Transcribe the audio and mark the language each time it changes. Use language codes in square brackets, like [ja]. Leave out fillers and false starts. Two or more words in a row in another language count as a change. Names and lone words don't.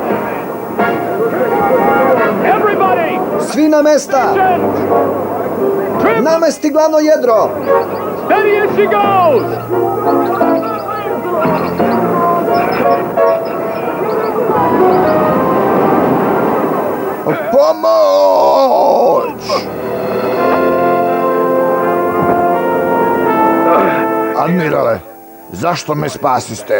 [sr] Svi na mesta! Namesti glavno jedro! [en] Steady as she goes! [sr] Pomoć! Admirale, zašto me spasiste?